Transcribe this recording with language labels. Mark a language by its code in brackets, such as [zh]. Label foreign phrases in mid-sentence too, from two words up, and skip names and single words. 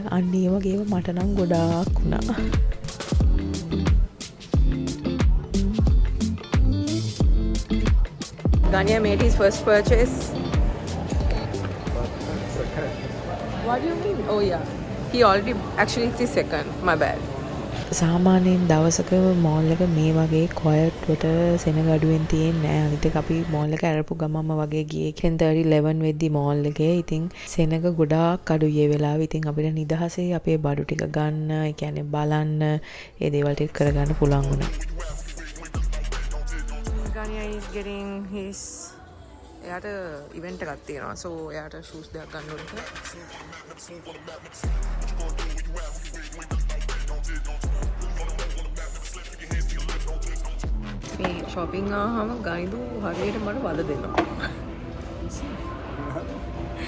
[si] අන්න ඒ වගේම මට නම් ගොඩාක් වුණා. [en] Ganya made his first purchase. What do you mean? Oh yeah. He already actually it's his second. My bad. [si] සාමාන්‍යයෙන් දවසක මෝල් එක මේ වගේ ක්වයට් වට සෙනග අඩුවෙන් තියෙන්නේ නැහැ. අනිත් එක අපි මෝල් එක අරපු ගමම වගේ ගියේ 10:11 වෙද්දි මෝල් එකේ. ඉතින් සෙනග ගොඩාක් අඩුයි ඒ වෙලාවේ. ඉතින් අපිට නිදහසේ අපේ බඩු ටික ගන්න, ඒ කියන්නේ බලන්න, ඒ දේවල් ටික කරගන්න පුළුවන් වුණා. [en] Ganya is getting his [si] එයාට ඉවෙන්ට් එකක් තියෙනවා. so එයාට shoes දෙකක් ගන්න ඕනේ. මේ shopping ආවම ගයිදු හරියට මට වද දෙනවා.